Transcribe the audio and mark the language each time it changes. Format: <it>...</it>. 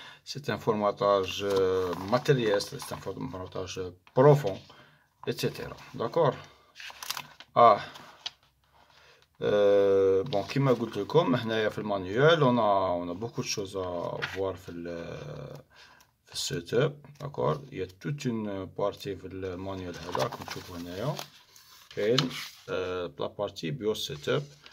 <fr>c'est un formatage matériel, c'est un formatage profond, etc. d'accord.</fr> <ar>Bon, كيما قلت لكم هنايا في المانيوال</ar> <fr>on a beaucoup de choses à voir</fr> <ar>في السيت اب.</ar> <fr>d'accord, il y a toute une partie</fr> <ar>في المانيوال هذا راكم تشوفوا هنايا كاين</ar> <fr>la partie BIOS setup.</fr>